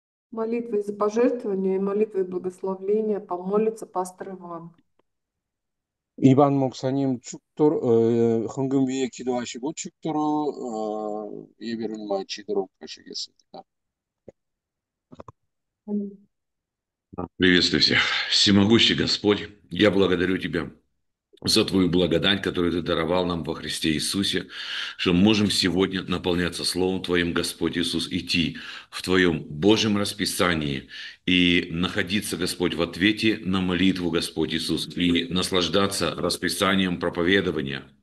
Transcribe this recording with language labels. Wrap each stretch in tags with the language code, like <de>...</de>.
<ru>Молитвой за пожертвования и молитвой благословления помолится пастор Иван.</ru> <ko>이반 목사님 축도로 헌금 위에 기도하시고 축도로 예배를 마치도록 하시겠습니다.</ko> <ru>Приветствую всех. Всемогущий Господь, я благодарю Тебя за Твою благодать, которую Ты даровал нам во Христе Иисусе, что мы можем сегодня наполняться Словом Твоим, Господь Иисус, идти в Твоем Божьем расписании и находиться, Господь, в ответе на молитву, Господь Иисус, и наслаждаться расписанием проповедования.</ru>